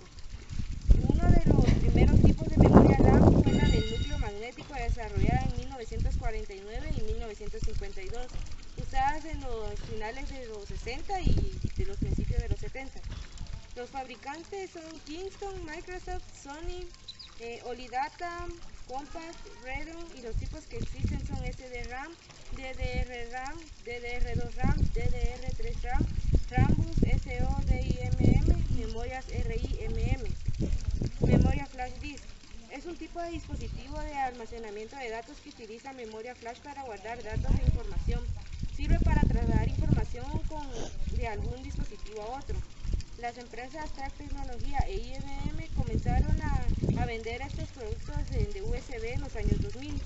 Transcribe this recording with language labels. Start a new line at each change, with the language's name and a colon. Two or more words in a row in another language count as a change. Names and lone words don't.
Spanish: Uno de los primeros tipos de memoria RAM fue la del núcleo magnético, desarrollada en 1949 y 1952, usadas en los finales de los 60 y de los principios de los 70. Los fabricantes son Kingston, Microsoft, Sony, Olidata, Compact, Redon, y los tipos que existen son SD-RAM, DDR-RAM, DDR2-RAM, DDR3-RAM, Rambus, SODIMM, memorias RIMM. Memoria flash disk. Es un tipo de dispositivo de almacenamiento de datos que utiliza memoria flash para guardar datos e información. Sirve para trasladar información de algún dispositivo a otro. Las empresas Track Tecnología e IBM comenzaron a vender estos productos de USB en los años 2000.